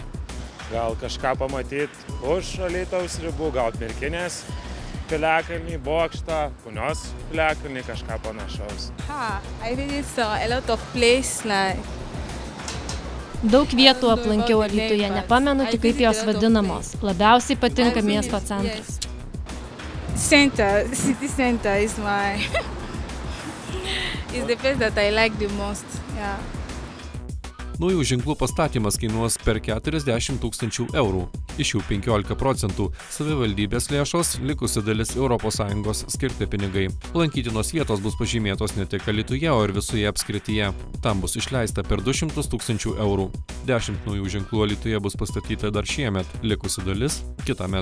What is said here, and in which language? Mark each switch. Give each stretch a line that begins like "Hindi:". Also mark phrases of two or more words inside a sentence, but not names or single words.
Lithuanian: Gal kažką pamatyti už Alytaus ribų, gal Merkinės Piliakalnį, Bokštą, Punios Piliakalnį, kažką panašaus. Daug vietų aplankiau Alytuje, nepamenu tik kaip jos vadinamos. Labiausiai patinka miesto centras.
English: City center is the place that I like the most. Yeah.
Lithuanian: Naujų ženklų pastatymas kainuos per 40 000 eurų. Iš jų 15% savivaldybės lėšos, likusi dalis ES skirti pinigai. Lankytinos vietos bus pažymėtos ne tik Alytuje, o ir visoje apskrityje. Tam bus išleista per 200 000 eurų. 10 naujų ženklų Alytuje bus pastatyta dar šiemet, likusi dalis kitąmet.